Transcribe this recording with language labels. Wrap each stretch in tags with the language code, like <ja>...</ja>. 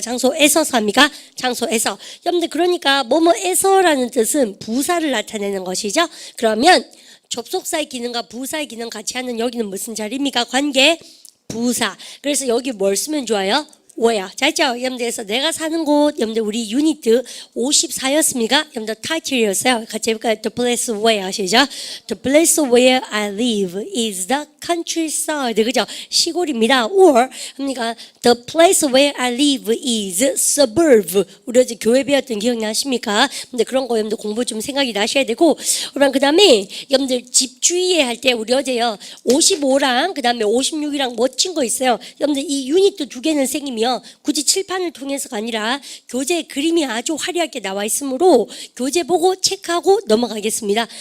<ko>장소에서 삽니까? 장소에서. 여러분들 그러니까 뭐뭐에서라는 뜻은 부사를 나타내는 것이죠. 그러면 접속사의 기능과 부사의 기능 같이 하는 여기는 무슨 자리입니까? 관계 부사. 그래서 여기 뭘 쓰면 좋아요? where. 자, 있죠? 여러분들에서 내가 사는 곳, 여러분들 우리 유니트 54였습니까? 여러분들 타이틀이었어요. 같이 해볼까요?</ko> <en>The place where</en> <ko>하시죠?</ko> <en>The place where I live is the countryside.</en> <ko>그죠? 시골입니다.</ko> <en>Or,</en> <ko>그러니까</ko> <en>the place where I live is suburb.</en> <ko>우리 어제 교회 배웠던 기억나십니까? 근데 그런 거 여러분들 공부 좀 생각이 나셔야 되고, 그러면 그 다음에 여러분들 집 주의해 할 때 우리 어제요, 55랑 그 다음에 56이랑 멋진 거 있어요. 여러분들 이 유니트 두 개는 생기면 굳이 칠판을 통해서가 아니라 교재 그림이 아주 화려하게 나와 있으므로 교재 보고 체크하고 넘어가겠습니다.</ko>